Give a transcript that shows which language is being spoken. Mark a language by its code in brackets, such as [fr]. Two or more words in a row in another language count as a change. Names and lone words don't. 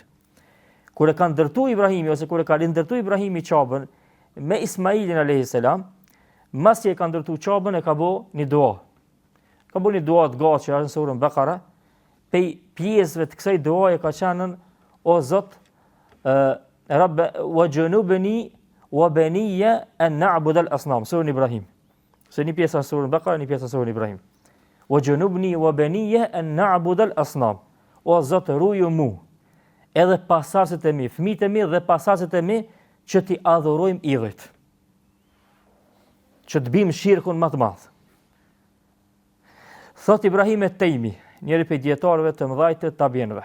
[sq] Kur e ka ndërtu Ibrahimi ose kur e ka rindërtu Ibrahimi qabën me Ismailin [ar] عليه السلام, [sq] masi e ka ndërtu qabën e ka bë një dua. Ka bë një dua të gatshme në surën Bekara. Pe pjesëve të kësaj duaje ka qenë o Zot, [ar] رب واجنبني وبني أن نعبد الأصنام, [sq] surën Ibrahim. Se një pjesë në surën Bekara, një pjesë në surën Ibrahim. [ar] واجنبني وبني أن نعبد الأصنام. [sq] O Zot, ruaju mu, edhe pasardhësit e mi, fëmijët e mi dhe pasardhësit e mi, që t'i adhurojmë idhujt. Që të bim shirkun më të madh. Thot Ibrahim et-Tejmi, njëri prej dietarëve të mëdhtë të tabienëve.